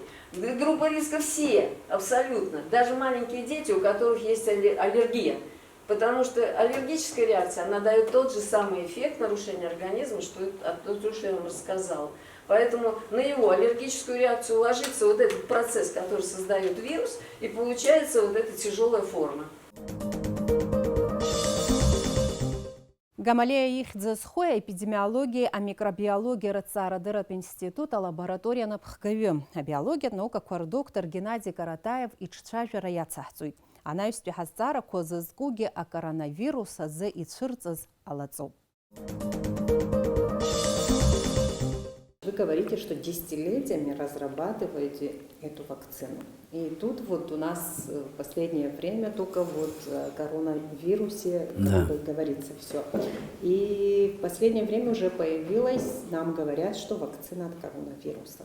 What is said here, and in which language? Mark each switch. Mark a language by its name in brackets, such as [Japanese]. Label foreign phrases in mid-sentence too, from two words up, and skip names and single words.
[Russian] Группа риска все, абсолютно. Даже маленькие дети, у которых есть аллергия. Потому что аллергическая реакция, она дает тот же самый эффект нарушения организма, что я вам рассказала. Поэтому на его аллергическую реакцию ложится вот этот процесс, который создает вирус, и получается вот эта тяжелая форма. [Abkhazian] Гамалея ихьӡазхои эпидемиологиеи амикробиологиа рыҭҵаарадырратә институт алабораториа напхгаҩы. Абиологиатә наукақәа рдоктор Геннадий Каратаев иҿцәажәара иацаҳҵоит. Анаҩстәи ҳазҵаарақәа зызкугьы акоронавирус азы ицәырҵыз алаҵоуп. [Russian] Вы говорите, что десятилетиями разрабатываете эту вакцину. И тут вот у нас в последнее время только вот о коронавирусе говорится все. И в последнее время уже появилось, нам говорят, что вакцина от коронавируса.